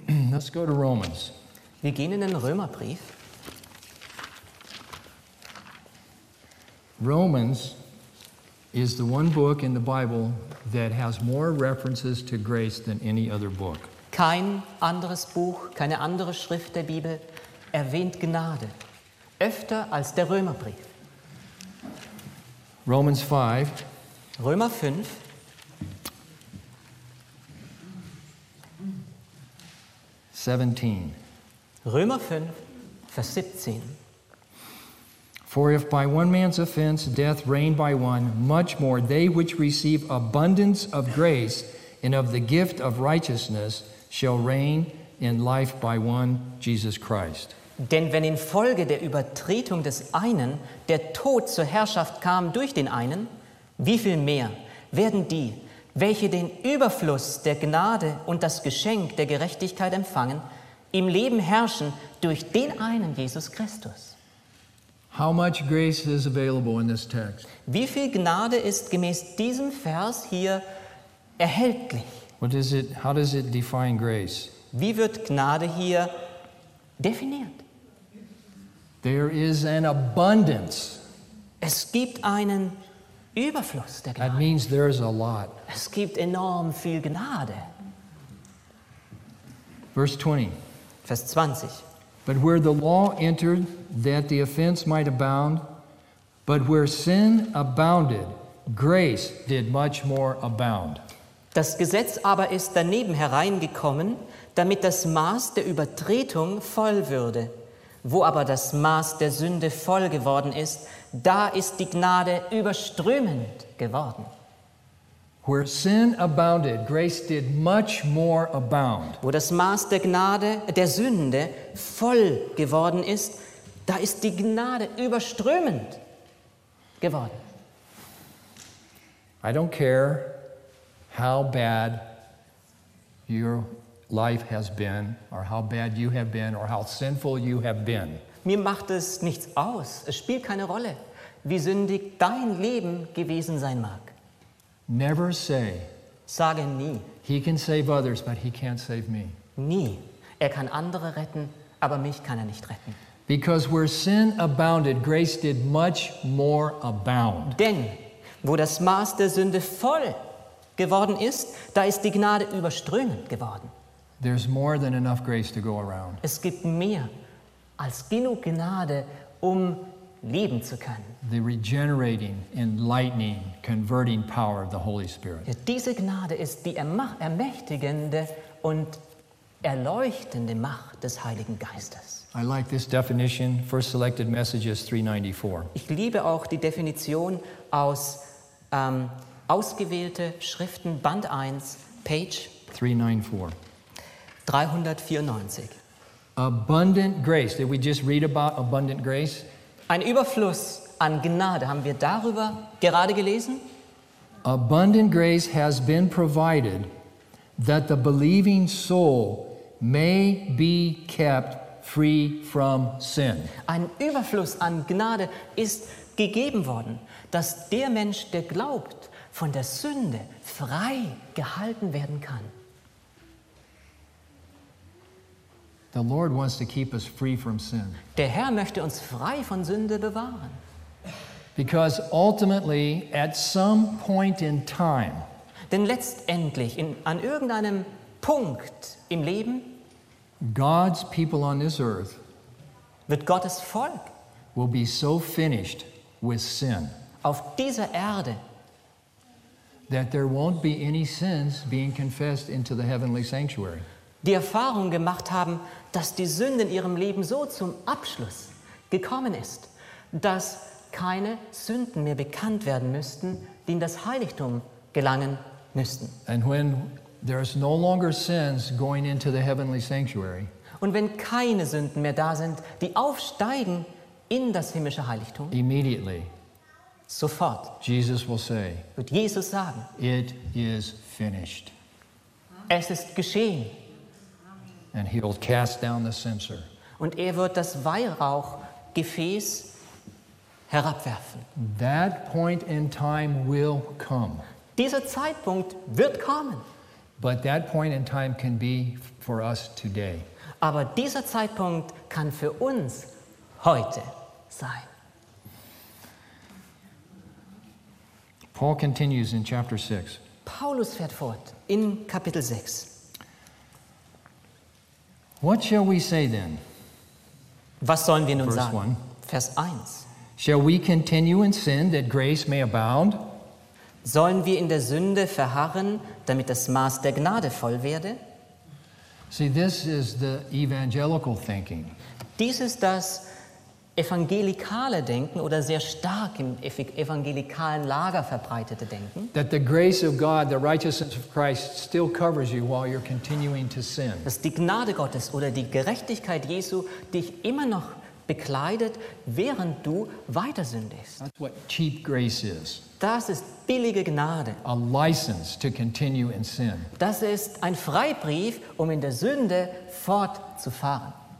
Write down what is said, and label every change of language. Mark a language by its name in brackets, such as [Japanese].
[English] Let's go to Romans. [German] Wir gehen in den Römerbrief. [English] Romans is the one book in the Bible that has more references to grace than any other book. [German] Kein anderes Buch, keine andere Schrift der Bibel erwähnt Gnade öfter als der Römerbrief. [English] Romans 5. [German] Römer 5. Römer 5, Vers 17. [English] For if by one man's offense death reigned by one, much more they which receive abundance of grace and of the gift of righteousness shall reign in life by one, Jesus Christ. [German] Denn wenn infolge der Übertretung des einen der Tod zur Herrschaft kam durch den einen, wie viel mehr werden die, welche den Überfluss der Gnade und das Geschenk der Gerechtigkeit empfangen, im Leben herrschen durch den einen Jesus Christus? [English] How much grace is available in this text? [German] Wie viel Gnade ist gemäß diesem Vers hier erhältlich? [English] What is it, how does it define grace? [German] Wie wird Gnade hier definiert? [English] There is an abundance. [German] Es gibt einen Überfluss der Gnade. [English] That means there is a lot. [German] Es gibt enorm viel Gnade. Vers 20. [English] But where the law entered that the offense might abound, but where sin abounded, grace did much more abound. [German] Das Gesetz aber ist daneben hereingekommen, damit das Maß der Übertretung voll würde. Wo aber das Maß der Sünde voll geworden ist, da ist die Gnade überströmend geworden. [English] Where sin abounded, grace did much more abound. [German] Wo das Maß der Gnade, der Sünde voll geworden ist, da ist die Gnade überströmend geworden. [English] I don't care how bad your life has been, or how bad you have been, or how sinful you have been. [German] Mir macht es nichts aus. Es spielt keine Rolle, wie sündig dein Leben gewesen sein mag. [English] Never say. [German] Sage nie. [English] He can save others, but he can't save me. [German] Nie. Kann andere retten, aber mich kann nicht retten. [English] Because where sin abounded, grace did much more abound. [German] Denn wo das Maß der Sünde voll geworden ist, da ist die Gnade überströmend geworden. [English] There's more than enough grace to go around. [German] Es gibt mehr als genug Gnade, um leben zu können. [English] The regenerating, enlightening, converting power of the Holy Spirit. [German] Ja, diese Gnade ist die ermächtigende und erleuchtende Macht des Heiligen Geistes. [English] I like this definition, First Selected Messages 394. [German] Ich liebe auch die Definition aus Ausgewählte Schriften, Band 1, Page 394. [English] Abundant grace. Did we just read about abundant grace? [German] Ein Überfluss an Gnade. Haben wir darüber gerade gelesen? [English] Abundant grace has been provided that the believing soul may be kept free from sin. [German] Ein Überfluss an Gnade ist gegeben worden, dass der Mensch, der glaubt, von der Sünde frei gehalten werden kann. [English] The Lord wants to keep us free from sin. [German] Der Herr möchte uns frei von Sünde bewahren. [English] Because ultimately, at some point in time, [German] denn letztendlich, an irgendeinem Punkt im Leben, [English] God's people on this earth [German] wird Gottes Volk [English] will be so finished with sin. [German] Auf dieser Erde [English] that there won't be any sins being confessed into the heavenly sanctuary. [German] Die Erfahrung gemacht haben, dass die Sünde in ihrem Leben so zum Abschluss gekommen ist, dass keine Sünden mehr bekannt werden müssten, die in das Heiligtum gelangen müssten. [English] And when there is no longer sins going into the heavenly sanctuary. [German] Und wenn keine Sünden mehr da sind, die aufsteigen in das himmlische Heiligtum. [English] Immediately. [German] Sofort. [English] Jesus will say. [German] Wird Jesus sagen. [English] It is finished. [German] Es ist geschehen. [English] And he'll cast down the censer. [German] Und wird das Weihrauchgefäß herabwerfen. [English] That point in time will come. [German] Dieser Zeitpunkt wird kommen. [English] But that point in time can be for us today. [German] Aber dieser Zeitpunkt kann für uns heute sein. [English] Paul continues in chapter 6. [German] Paulus fährt fort in Kapitel 6. [English] What shall we say then? [German] Was sollen wir nun sagen? One. Vers 1. [English] Shall we continue in sin that grace may abound? [German] Sollen wir in der Sünde verharren, damit das Maß der Gnade voll werde? [English] See, this is the evangelical thinking. [German] Dies ist das evangelikale Denken oder sehr stark im evangelikalen Lager verbreitete Denken. [English] That the grace of God, the righteousness of Christ still covers you while you're continuing to sin. [German] Dass die Gnade Gottes oder die Gerechtigkeit Jesu dich immer noch bekleidet, während du weiter sündigst. [English] That's what cheap grace is. [German] Das ist billige Gnade. [English] A license to continue in sin. [German] Das ist ein Freibrief, um in der Sünde fortzufahren.